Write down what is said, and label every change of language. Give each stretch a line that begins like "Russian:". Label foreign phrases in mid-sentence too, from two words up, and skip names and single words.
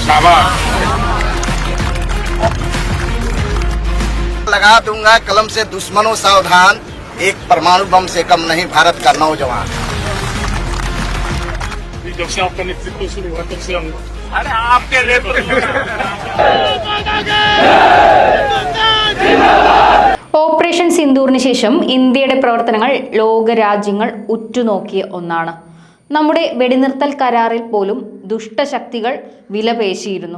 Hindi: शाबाश। लगा दूंगा कलम से दुश्मनों सावधान, एक परमाणु बम से कम नहीं भारत का नौजवान। जब से आपका नेतृत्व शुरू हुआ तब से हम अरे आपके
Malayalam: ഓപ്പറേഷൻ സിന്ദൂറിന് ശേഷം ഇന്ത്യയുടെ പ്രവർത്തനങ്ങൾ ലോകരാജ്യങ്ങൾ ഉറ്റുനോക്കിയ ഒന്നാണ്. നമ്മുടെ വെടിനിർത്തൽ കരാറിൽ പോലും ദുഷ്ടശക്തികൾ വിലപേശിയിരുന്നു.